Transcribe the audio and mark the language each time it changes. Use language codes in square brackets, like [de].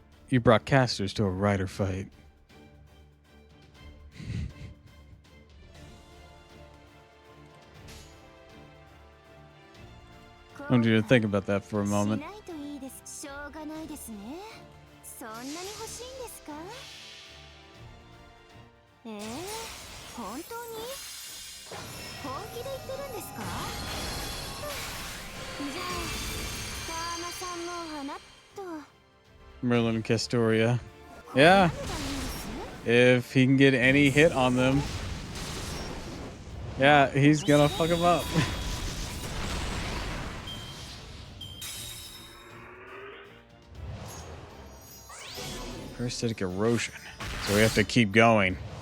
[en] You brought casters to a rider fight. I want you to think about that for a moment. [ja] しょうがないですね。そんなに欲しいんですか？本当に？本気で言ってるんですか？じゃあ、川間さんも花と。 [en] Merlin and Castoria. Yeah. If he can get any hit on them. Yeah, he's gonna fuck him up. Parasitic erosion. So we have to keep going.